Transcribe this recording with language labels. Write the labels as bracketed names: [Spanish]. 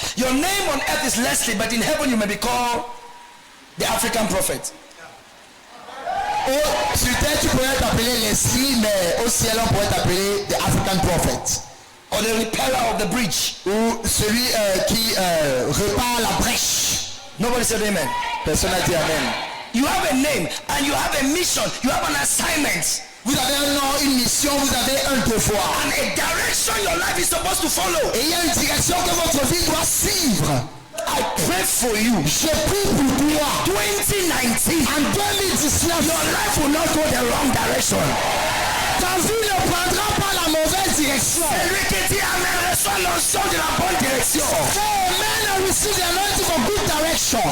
[English] Your name on earth is Leslie, but in heaven you may be called the African prophet. [French] Sur terre, tu pourrais t'appeler Leslie, mais au ciel, on pourrait t'appeler [English] the African Prophet. Or the repairer of the bridge. [French] Ou celui qui répare la brèche. [English] Nobody said amen. [French] Personne n'a dit amen. [English] You have a name and you have a mission. You have an assignment [French] Vous avez un nom, une mission, vous avez un devoir. [English] and a direction your life is supposed to follow. [French] Et il y a une direction que votre vie doit suivre. [English] I pray for you. [French] Je prie pour toi. [English] 2019. [French] En 2019, [English] Your life will not go the wrong direction. [French] ta vie ne prendra pas la mauvaise direction. Celui qui dit amen reçoit l'onction de la bonne direction. [English] Amen, receive the anointing for good direction.